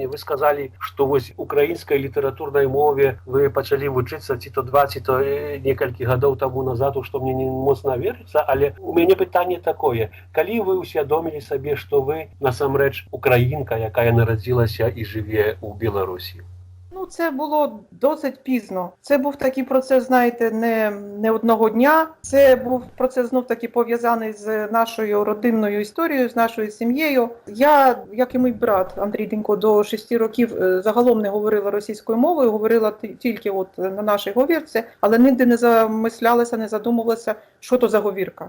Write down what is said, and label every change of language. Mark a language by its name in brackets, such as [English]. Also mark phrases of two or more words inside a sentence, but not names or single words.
[Belarusian] Вы сказалі, што вось украінскай літаратурнай мове вы пачалі вучыцца ці то 2, ці то некалькі гадоў таму назад, што мне не моцна верыцца, але у мяне пытанне такое. Калі вы усвядомілі сабе, што вы насамрэч украінка, якая нарадзілася і жыве ў Беларусі? [Ukrainian] Ну, це було досить пізно. Це був такий процес, знаєте, не одного дня. Це був процес знов-таки пов'язаний з нашою родинною історією, з нашою сім'єю. Я, як і мій брат Андрій Денько, до 6 років загалом не говорила російською мовою, говорила тільки от на нашій говірці, але ніде не замислялася, не задумувалася, що то за говірка.